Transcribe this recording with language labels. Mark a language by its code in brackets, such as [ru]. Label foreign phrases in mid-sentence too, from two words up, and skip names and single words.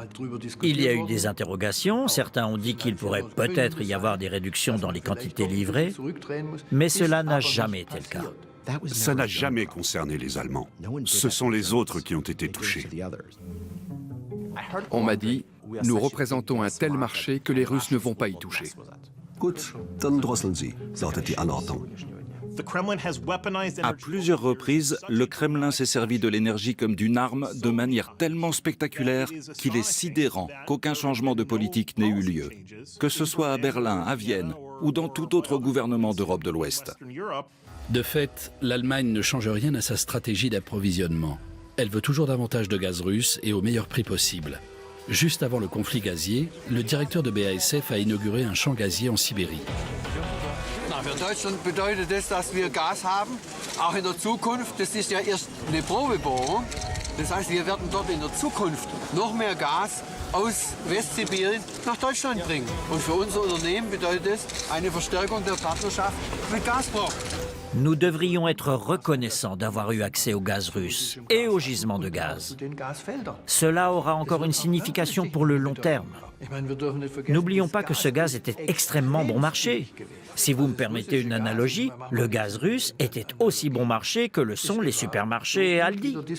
[fr] Il y a eu des interrogations. Certains ont dit qu'il pourrait peut-être y avoir des réductions dans les quantités livrées, mais cela n'a jamais été le cas. Ça n'a jamais concerné les Allemands. Ce sont les autres qui ont été touchés. On m'a dit, nous représentons un tel marché que les Russes ne vont pas y toucher. [de] Gut, dann drosseln Sie, lautet die Anordnung. [fr] À plusieurs reprises, le Kremlin s'est servi de l'énergie comme d'une arme de manière tellement spectaculaire qu'il est sidérant qu'aucun changement de politique n'ait eu lieu, que ce soit à Berlin, à Vienne ou dans tout autre gouvernement d'Europe de l'Ouest. De fait, l'Allemagne ne change rien à sa stratégie d'approvisionnement. Elle veut toujours davantage de gaz russe et au meilleur prix possible. Juste avant le conflit gazier, le directeur de BASF a inauguré un champ gazier en Sibérie. [de] Für Deutschland bedeutet das, dass wir Gas haben, auch in der Zukunft. Das ist ja erst eine Probebohrung. Das heißt, wir werden dort in der Zukunft noch mehr Gas aus Westsibirien nach Deutschland bringen. Und für unser Unternehmen bedeutet das eine Verstärkung der Partnerschaft mit Gazprom. [fr] Nous devrions être reconnaissants d'avoir eu accès au gaz russe et aux gisements de gaz. Cela aura encore une signification pour le long terme. N'oublions pas que ce gaz était extrêmement bon marché. Si vous me permettez une analogie, le gaz russe était aussi bon marché que le sont les supermarchés Aldi.